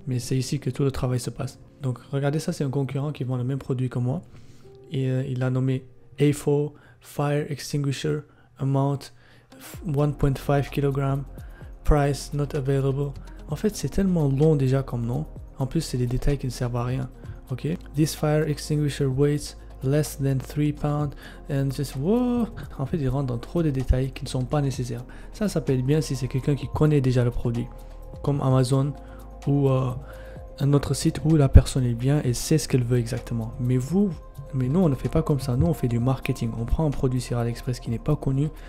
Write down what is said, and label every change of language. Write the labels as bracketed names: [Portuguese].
[French] Mais c'est ici que tout le travail se passe. Donc, regardez ça, c'est un concurrent qui vend le même produit que moi. Et il a nommé A4 Fire Extinguisher Amount 1.5 kg Price Not Available. En fait, c'est tellement long déjà comme nom. En plus, c'est des détails qui ne servent à rien. Ok? [English] This fire extinguisher weighs less than 3 pounds and just wow. [French] En fait, il rentre dans trop de détails qui ne sont pas nécessaires. Ça peut être bien si c'est quelqu'un qui connaît déjà le produit, comme Amazon ou un autre site où la personne est bien et sait ce qu'elle veut exactement. Mais nous, on ne fait pas comme ça. Nous, on fait du marketing. On prend un produit sur AliExpress qui n'est pas connu.